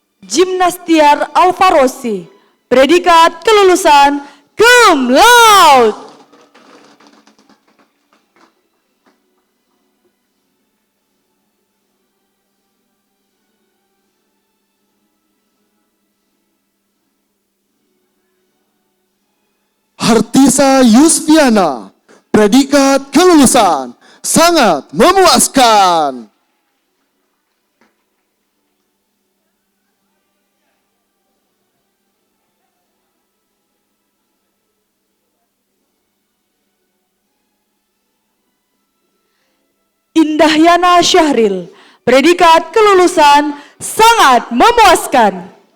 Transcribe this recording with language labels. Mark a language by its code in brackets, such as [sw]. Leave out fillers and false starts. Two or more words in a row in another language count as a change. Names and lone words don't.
[id] Gimnastiar Alvarosi, predikat kelulusan [la] cum laude. [id] Hartisa Yusfiana, predikat kelulusan sangat memuaskan. Indahyana Syahril, predikat kelulusan sangat memuaskan.